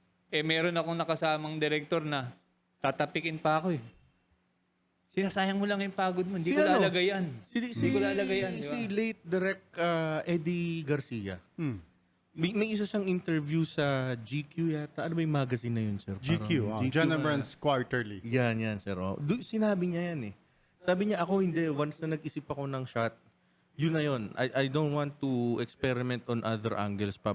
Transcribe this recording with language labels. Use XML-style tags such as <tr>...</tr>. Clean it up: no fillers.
<tl>Meron akong nakasamang director na tatapikin pa ako eh. Sinasayang mo lang yung pagod mo. Hindi ko lalagay yan. Hindi ko lalagay yan. Si late direct Eddie Garcia. May isa siyang interview sa GQ yata. Ano ba yung magazine na yun, sir? GQ, John Abrams Quarterly. Yan, sir. Sinabi niya yan eh. Sabi niya, ako hindi. Once na nag-isip ako ng shot, yun na yun.</tl> <en>I don't want to experiment on other angles pa.</en>